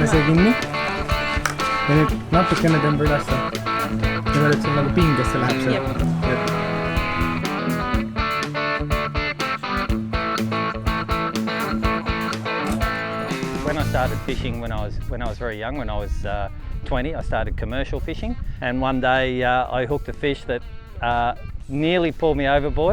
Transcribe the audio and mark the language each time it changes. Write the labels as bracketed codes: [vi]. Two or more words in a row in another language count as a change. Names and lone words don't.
[et] kinni ja nüüd natukene tõmba ülesse. Niimoodi, et sul nagu pingesse läheb see. [en] When I started fishing when I was very young, when I was 20, I started commercial fishing, and one day I hooked a fish that nearly pulled me overboard.